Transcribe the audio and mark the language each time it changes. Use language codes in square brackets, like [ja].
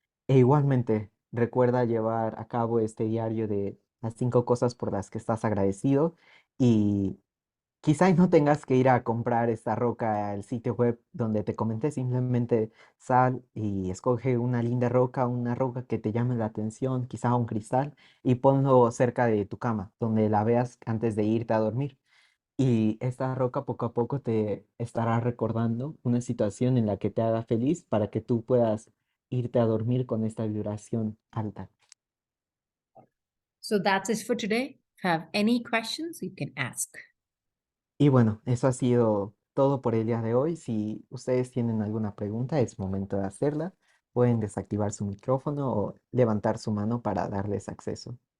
[es] E igualmente, recuerda llevar a cabo este diario de las 5 cosas por las que estás agradecido y quizá y no tengas que ir a comprar esta roca al sitio web donde te comenté, simplemente sal y escoge una linda roca, una roca que te llame la atención, quizá un cristal, y ponlo cerca de tu cama, donde la veas antes de irte a dormir. Y esta roca poco a poco te estará recordando una situación en la que te haga feliz para que tú puedas irte a dormir con esta vibración alta. [en] So that's it for today. If you have any questions, you can ask. [es] Y bueno, eso ha sido todo por el día de hoy. Si ustedes tienen alguna pregunta, es momento de hacerla. Pueden desactivar su micrófono o levantar su mano para darles acceso.